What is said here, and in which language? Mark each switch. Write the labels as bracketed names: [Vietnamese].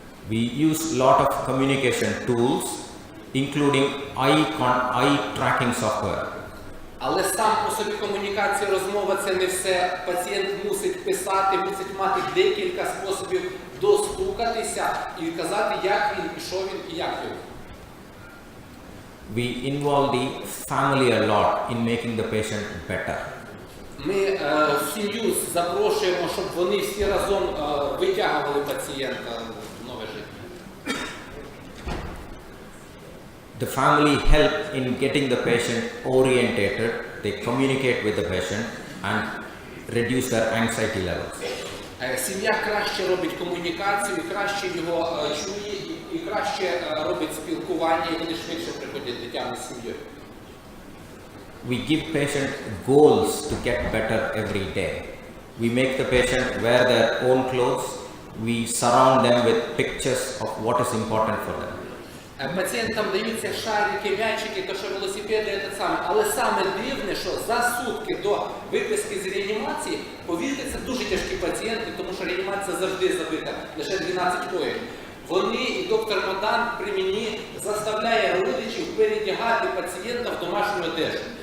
[English] We use a lot of communication tools, including eye tracking software. [Ukrainian] Але сам по собі комунікація, розмова – це не все. Пацієнт мусить писати, мусить мати декілька способів достукатися і казати, як він, і що він, і як він. [English] We involve the family a lot in making the patient better. [Ukrainian] Ми сім'ю запрошуємо, щоб вони всі разом витягували пацієнта в нове життя. [English] The family help in getting the patient orientated, they communicate with the patient and reduce their anxiety levels. [Ukrainian] Сім'я краще робить комунікацію, краще його чує і краще робить спілкування, і вони швидше приходять до тями з сім'єю. [English] We give patient goals to get better every day. We make the patient wear their own clothes. We surround them with pictures of what is important for them. [Ukrainian] Пацієнтам даються шарики, м'ячики, то що велосипеди, це саме. Але саме дивне, що за сутки до виписки з реанімації, повірте, це дуже тяжкі пацієнти, тому що реанімація завжди забита, лише 12 коїв. Вони і доктор Мадан при мені заставляє родичів передягати пацієнта в домашню одежу.